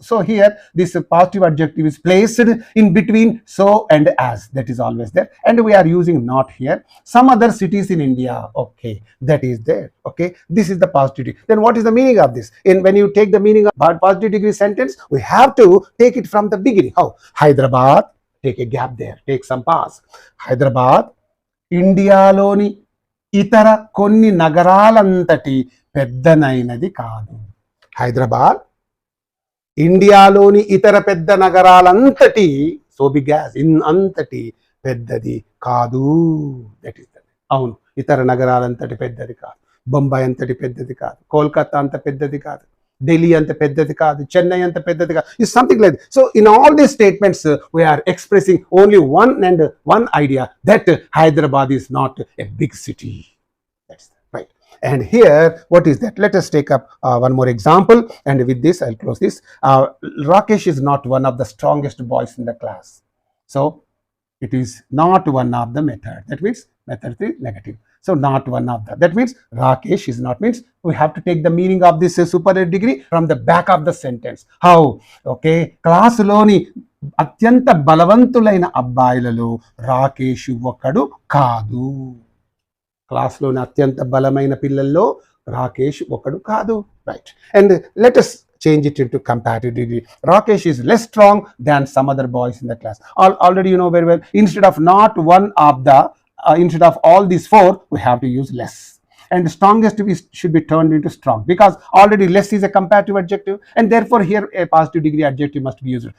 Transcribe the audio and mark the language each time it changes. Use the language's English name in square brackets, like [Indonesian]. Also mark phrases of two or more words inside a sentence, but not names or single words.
[English] So here this positive adjective is placed in between so and as, that is always there, and we are using not here. Some other cities in India, okay, that is there, okay. This is the positive degree. Then what is the meaning of this? When you take the meaning of positive degree sentence, we have to take it from the beginning. How? Hyderabad, take a gap there, take some pause. [Telugu] Hyderabad ఇండియాలోని ఇతర కొన్ని నగరాలంతటి పెద్దనైనది కాదు. హైదరాబాద్ ఇండియాలోని ఇతర పెద్ద నగరాలంతటి, [English] so big as, [Telugu] అంతటి పెద్దది కాదు. [English] That is that. [Telugu] అవును, ఇతర నగరాలంతటి పెద్దది కాదు. బొంబాయి అంతటి పెద్దది కాదు. కోల్కతా అంత పెద్దది కాదు. Delhi అంత పెద్దది కాదు, Chennai అంత పెద్దది కాదు. [English] Is something like that. So in all these statements, we are expressing only one idea, that Hyderabad is not a big city. That's right. And here, what is that? Let us take up one more example, and with this I'll close this. Rakesh is not one of the strongest boys in the class. So it is not one of the method. That means method 3 negative. So not one of that. That means Rakesh is not, means we have to take the meaning of this superlative degree from the back of the sentence. How? Okay, [Telugu] class లోని అత్యంత బలవంతులైన అబ్బాయిలలో Rakesh ఒకడు కాదు. Class లోని అత్యంత బలమైన పిల్లల్లో Rakesh ఒకడు కాదు. [English] Right. And let us change it into comparative degree. Rakesh is less strong than some other boys in the class. Already you know very well, instead of not one of the instead of all these 4, we have to use less. And the strongest should be turned into strong, because already less is a comparative adjective, and therefore here a positive degree adjective must be used.